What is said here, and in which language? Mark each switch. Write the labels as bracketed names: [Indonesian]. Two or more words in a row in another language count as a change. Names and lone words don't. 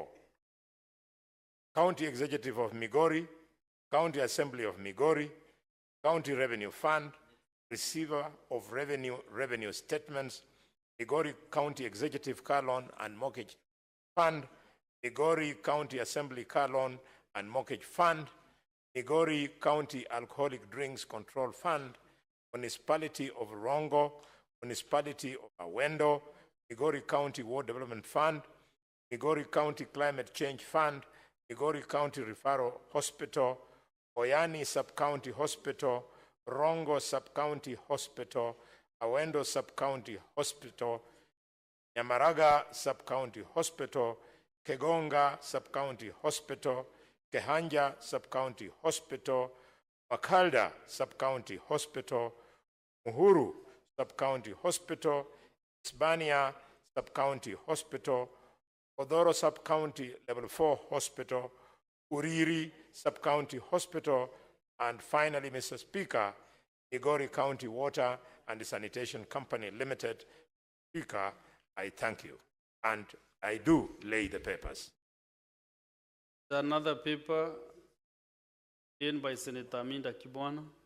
[English] County Executive of Migori, County Assembly of Migori, County Revenue Fund, Receiver of Revenue Statements, Migori County Executive Car Loan and Mortgage Fund, Migori County Assembly Car Loan and Mortgage Fund, Migori County Alcoholic Drinks Control Fund, Municipality of Rongo, Municipality of Awendo, Migori County War Development Fund, Migori County Climate Change Fund, Migori County Referral Hospital, Oyani Sub-County Hospital, Rongo Sub-County Hospital, Awendo Sub-County Hospital, Nyamaraga Sub-County Hospital, Kegonga Sub-County Hospital, Kehanja Sub-County Hospital, Makalda Sub-County Hospital, Muhuru Sub-County Hospital, Hispania Sub-County Hospital, Odoro Sub-County Level 4 Hospital, Uriri Sub-County Hospital, and finally, Mr. Speaker, Migori County Water and Sanitation Company Limited. Speaker, I thank you, and I do lay the papers. Another paper in by Senator Aminda Kibwana.